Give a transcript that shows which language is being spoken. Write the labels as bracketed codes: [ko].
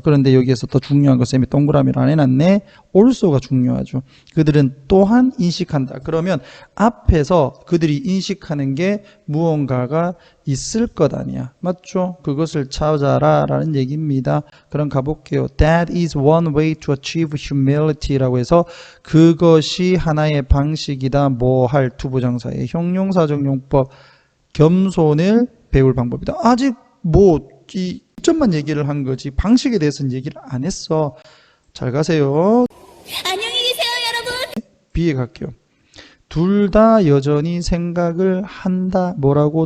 [ko] 그런데 여기에서 더 중요한 거 쌤이 동그라미를 안 해놨네. also가 중요하죠. 그들은 또한 인식한다. 그러면 앞에서 그들이 인식하는 게 무언가가 있을 것 아니야. 맞죠? 그것을 찾아라 라는 얘기입니다. 그럼 가볼게요. [en] That is one way to achieve humility라고 [ko] 해서 그것이 하나의 방식이다. 뭐 할 투부정사의 형용사적 용법 겸손을 배울 방법이다. 아직 이 점만 얘기를 한 거지 방식에 대해서는 얘기를 안 했어. 잘 가세요. 안녕히 계세요, 여러분. B에 갈게요. 둘 다 여전히 생각을 한다. 뭐라고?